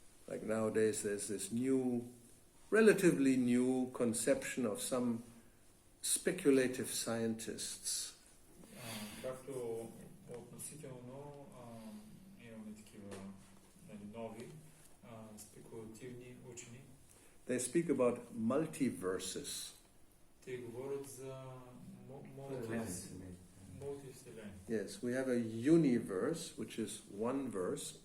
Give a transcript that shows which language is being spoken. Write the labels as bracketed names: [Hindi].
[English] Like nowadays there's this relatively new conception of some speculative scientists. [Bulgarian] Както относително имаме такива нови спекулативни учени. [English] They speak about multiverses. [Bulgarian] Те говорят за мултивселени. [English] Yes, we have a universe, which is one verse.